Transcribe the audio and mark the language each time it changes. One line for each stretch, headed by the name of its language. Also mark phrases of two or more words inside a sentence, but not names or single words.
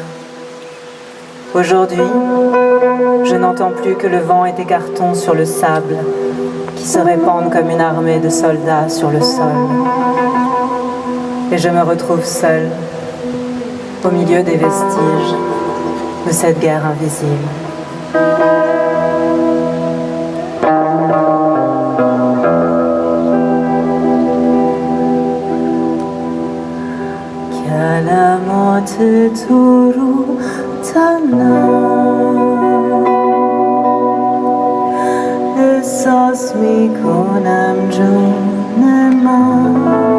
French: Aujourd'hui, je n'entends plus que le vent et tes cartons sur le sable qui se répandent comme une armée de soldats sur le sol. Et je me retrouve seule, au milieu des vestiges de cette guerre invisible.
Persian: کلمات تو رو تنم احساس میکنم جون من